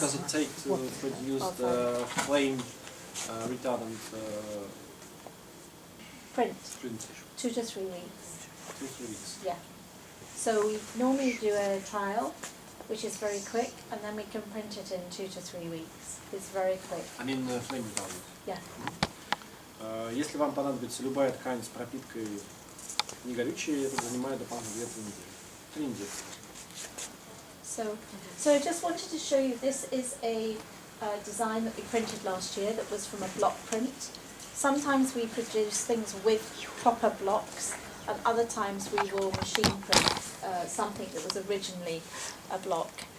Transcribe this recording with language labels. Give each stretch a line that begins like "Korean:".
English: does it take to produce the flame retardant Print print? 2 to 3 weeks. 2-3 weeks. Yeah. So we normally do a trial, which is very quick, and then we can print it in 2 to 3 weeks. It's very quick. I mean flame retardant. Yeah.
Russian: Если вам понадобится любая ткань с пропиткой негорючей, это занимает дополнительно 2-3 недели. 3 недели.
English: So I just wanted to show you, this is a design that we printed last year that was from a block print. Sometimes we produce things with proper blocks, and other times we will machine print something that was originally a block.